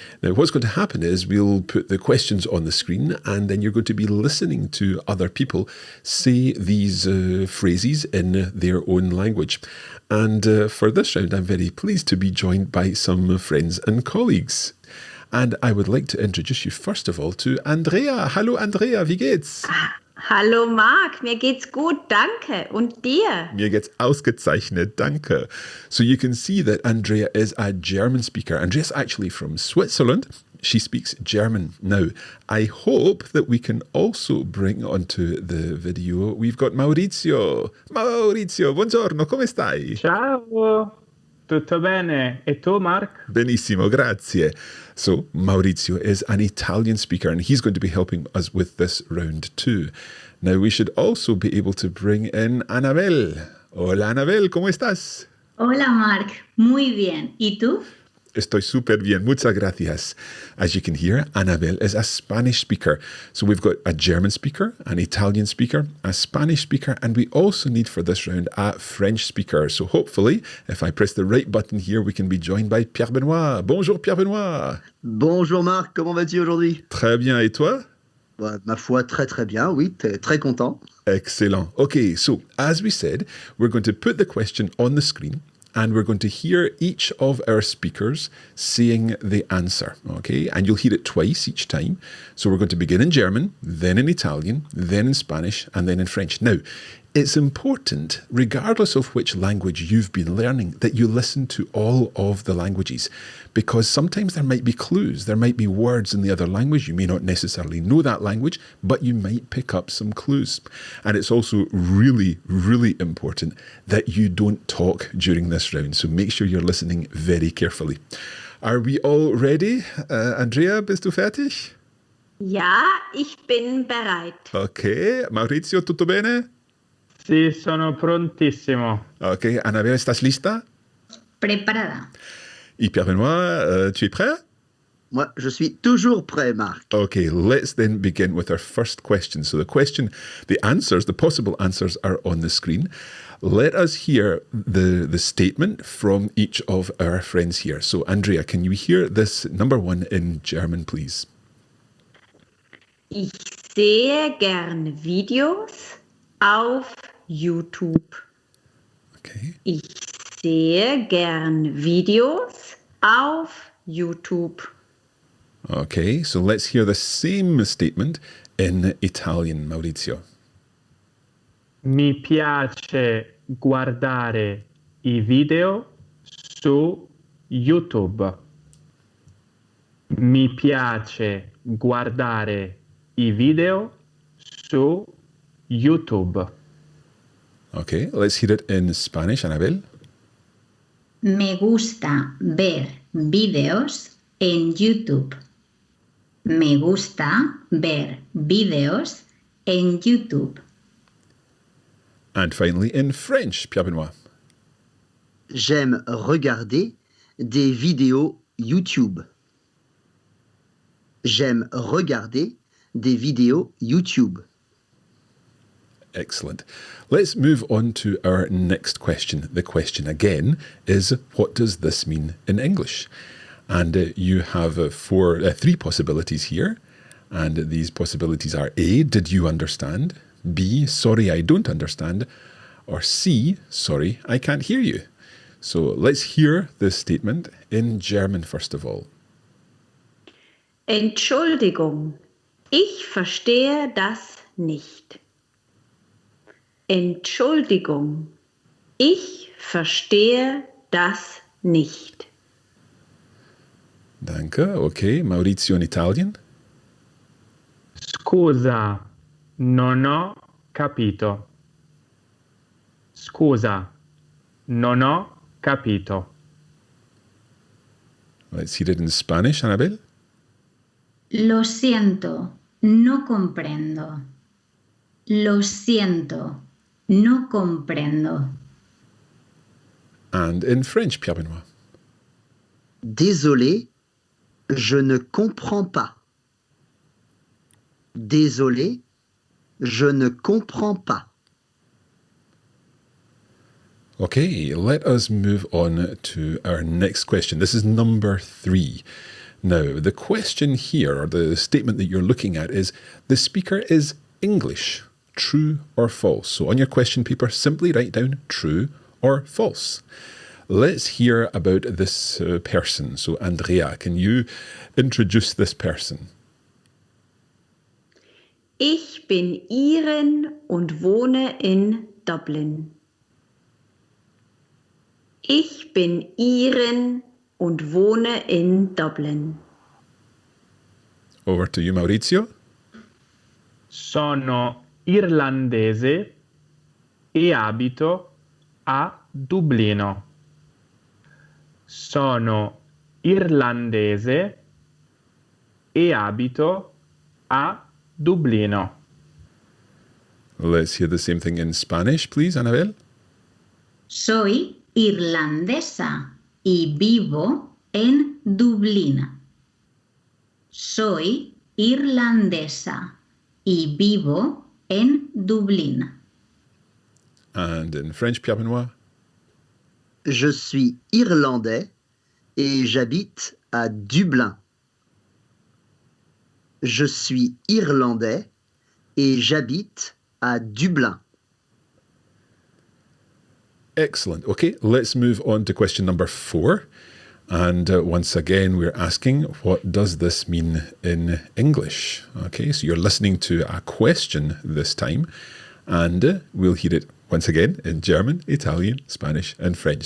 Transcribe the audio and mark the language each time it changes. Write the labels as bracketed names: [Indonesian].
[English] Now, what's going to happen is we'll put the questions on the screen, and then you're going to be listening to other people say these phrases in their own language. And for this round, I'm very pleased to be joined by some friends and colleagues. And I would like to introduce you first of all to Andrea. [German] Hallo Andrea, wie geht's? Hallo Marc, mir geht's gut, danke. Und dir? Mir geht's ausgezeichnet, danke. [English] So you can see that Andrea is a German speaker. Andrea's actually from Switzerland. She speaks German. Now, I hope that we can also bring onto the video, we've got Maurizio. [Italian] Maurizio, buongiorno, come stai? Ciao, tutto bene. E tu, Mark? Benissimo, grazie. [English] So Maurizio is an Italian speaker, and he's going to be helping us with this round too. Now, we should also be able to bring in Anabel. [Spanish] Hola, Anabel, ¿cómo estás? Hola Marc, muy bien. ¿Y tú? Estoy súper bien. Muchas gracias. [English] As you can hear, Anabel is a Spanish speaker. So we've got a German speaker, an Italian speaker, a Spanish speaker, and we also need for this round a French speaker. So hopefully, if I press the right button here, we can be joined by Pierre Benoit. [French] Bonjour Pierre Benoit. Bonjour Marc, comment vas-tu aujourd'hui? Très bien, et toi? Ma foi, très très bien, oui, très content. [English] Excellent. Okay, so as we said, we're going to put the question on the screen and we're going to hear each of our speakers saying the answer, okay? And you'll hear it twice each time. So we're going to begin in German, then in Italian, then in Spanish, and then in French. Now, it's important, regardless of which language you've been learning, that you listen to all of the languages, because sometimes there might be clues, there might be words in the other language. You may not necessarily know that language, but you might pick up some clues. And it's also really, really important that you don't talk during this round. So make sure you're listening very carefully. Are we all ready? Andrea, [German] bist du fertig? Ja, ich bin bereit. [Italian] Okay. Maurizio, tutto bene? Sì, sono prontissimo. [Spanish] Ok, Annabelle, ¿estás lista? Preparada. [French] Y Pierre Benoit, tu es prêt? Moi, je suis toujours prêt, Marc. [English] Okay, let's then begin with our first question. So the answers, the possible answers are on the screen. Let us hear the statement from each of our friends here. So Andrea, can you hear this number one in German, please? [German] Ich sehe gern Videos auf YouTube. [English] Okay. [German] Ich sehe gern Videos auf YouTube. [English] Okay, so let's hear the same statement in Italian, Maurizio. [Italian] Mi piace guardare I video su YouTube. Mi piace guardare I video su YouTube. [English] Okay, let's hear it in Spanish, Anabel. [Spanish] Me gusta ver vídeos en YouTube. Me gusta ver vídeos en YouTube. [English] And finally in French, Pierre Benoit. [French] J'aime regarder des vidéos YouTube. J'aime regarder des vidéos YouTube. [English] Excellent. Let's move on to our next question. The question again is, what does this mean in English? And you have three possibilities here. And these possibilities are A, did you understand? B, sorry, I don't understand. Or C, sorry, I can't hear you. So let's hear this statement in German first of all. [German] Entschuldigung, ich verstehe das nicht. Entschuldigung, ich verstehe das nicht. Danke. [English] Okay, Maurizio in Italian. [Italian] Scusa, non ho capito. Scusa, non ho capito. [English] Let's hear it in Spanish, Anabel. [Spanish] Lo siento, no comprendo. Lo siento, no comprendo. [English] And in French, Pierre Benoit. [French] Désolé, je ne comprends pas. Désolé, je ne comprends pas. [English] Okay, let us move on to our next question. This is number 3. Now, the question here, or the statement that you're looking at, is the speaker is English, true or false. So on your question paper, simply write down true or false. Let's hear about this person. So Andrea, can you introduce this person? [German] Ich bin Irin und wohne in Dublin. Ich bin Irin und wohne in Dublin. [English] Over to you, Maurizio. [Italian] Sono irlandese e abito a Dublino. Sono irlandese e abito a Dublino. [English] Let's hear the same thing in Spanish, please, Anabel. [Spanish] Soy irlandesa y vivo en Dublín. Soy irlandesa y vivo en Dublín. [English] And in French, Pierre Benoit? [French] Je suis irlandais et j'habite à Dublin. Je suis irlandais et j'habite à Dublin. [English] Excellent. Okay, let's move on to question number 4. And once again, we're asking, what does this mean in English? Okay, so you're listening to a question this time, and we'll hear it once again in German, Italian, Spanish, and French.